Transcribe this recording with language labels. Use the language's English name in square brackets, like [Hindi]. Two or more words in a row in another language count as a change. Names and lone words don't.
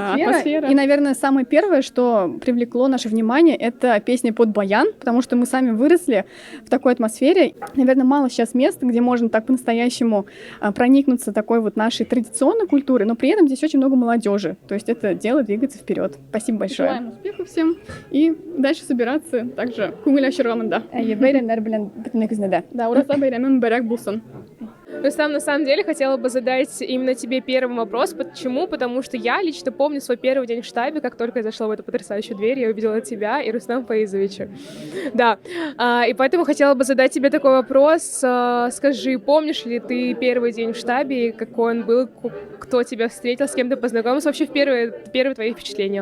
[Russian] И, наверное, самое первое, что привлекло наше внимание, это песня под баян, потому что мы сами выросли в такой атмосфере. Наверное, мало сейчас мест, где можно так по-настоящему проникнуться такой вот нашей традиционной культурой, но при этом здесь очень много молодежи, то есть это дело двигается вперед. Спасибо большое. Желаем успехов всем и дальше собираться также. [Tatar] Күңел ачыргамында. Бәйрәмнәр белән бөтенегезне дә. Да, ураза бәйрәме мөбарәк булсын. [Russian] Рустам, на самом деле, хотела бы задать именно тебе первый вопрос. Почему? Потому что я лично помню свой первый день в штабе, как только я зашла в эту потрясающую дверь, я увидела тебя и Рустама Фаизовича. Да, и поэтому хотела бы задать тебе такой вопрос. Скажи, помнишь ли ты первый день в штабе, какой он был, кто тебя встретил, с кем ты познакомился, вообще первые твои впечатления?